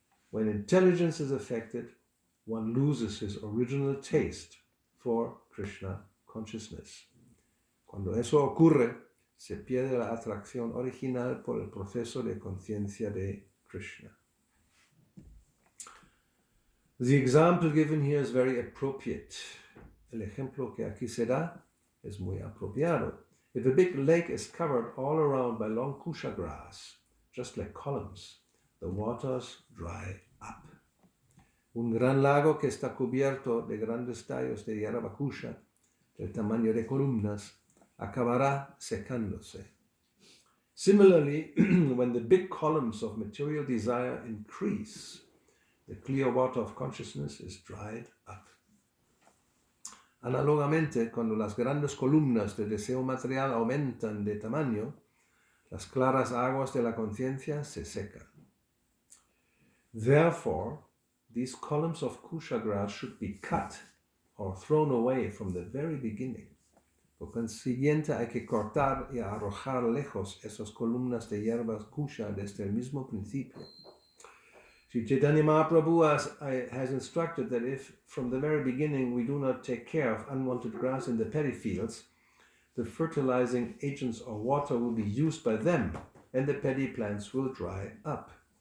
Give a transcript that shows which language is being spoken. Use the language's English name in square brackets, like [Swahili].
[English] When intelligence is affected, one loses his original taste for Krishna consciousness. [Spanish] Cuando eso ocurre, se pierde la atracción original por el proceso de conciencia de Krishna. [English] The example given here is very appropriate. [Spanish] El ejemplo que aquí se da es muy apropiado. [English] If a big lake is covered all around by long kusha grass, just like columns, the waters dry up. [Spanish] Un gran lago que está cubierto de grandes tallos de hierba kusha, del tamaño de columnas, acabará secándose. [English] Similarly, when the big columns of material desire increase, the clear water of consciousness is dried up. [Spanish] Análogamente, cuando las grandes columnas de deseo material aumentan de tamaño, las claras aguas de la conciencia se secan. [English] Therefore, these columns of kusha grass should be cut or thrown away from the very beginning. [Spanish] Por consiguiente, hay que cortar y arrojar lejos esas columnas de hierbas kusha desde el mismo principio. [English] Sri Chaitanya Mahaprabhu has instructed that if from the very beginning we do not take care of unwanted grass in the paddy fields, the fertilizing agents or water will be used by them and the paddy plants will dry up.